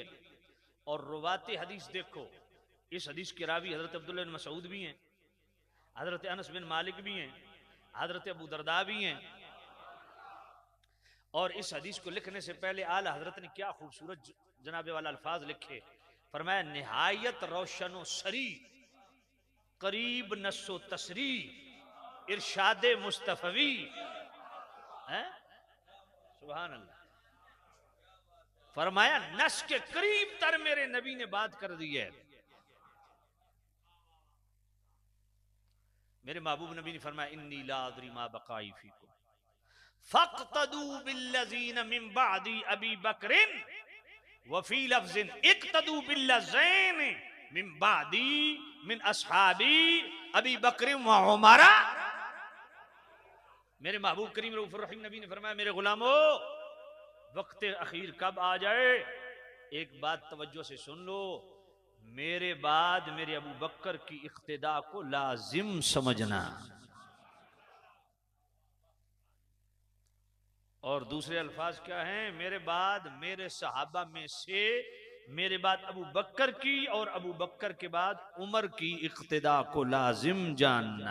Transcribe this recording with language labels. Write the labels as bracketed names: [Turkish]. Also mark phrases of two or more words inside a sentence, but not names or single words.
[Hindi] और रुवाते हदीस देखो, इस हदीस के रावी हजरत अब्दुल्लाह बिन मसऊद भी हैं, हजरत अनस बिन मालिक भी हैं, हजरत अबू दरदा भी हैं। और इस हदीस को लिखने से पहले आला हजरत ने क्या खूबसूरत जनाबे वाला अल्फाज लिखे। फरमाया निहायत रोशन सरी, करीब नस्सो तसरी, इरशादे मुस्तफवी है। [Arabic] سبحان الله. [Hindi] फरमाया नस के करीब तर मेरे नबी ने बात कर दी है। मेरे महबूब नबी ने फरमाया [Arabic] إني لا أدري ما بقائي فيكم فاقتدوا باللذين من بعدي أبي بكر وفي لفظ اقتدوا باللذين من بعدي من أصحابي أبي بكر وعمر. [Hindi] मेरे महबूब करीम रऊफुर रहीम नबी ने फरमाया, मेरे गुलामो वक्त अखीर कब आ जाए, एक बात तवज्जो से सुन लो, मेरे बाद मेरे अबू बकर की इख्तिदा को लाजिम समझना। और दूसरे अल्फाज क्या हैं, मेरे बाद मेरे सहाबा में से मेरे बाद अबू बकर की और अबू बकर के बाद उमर की इख्तिदा को लाजिम जानना।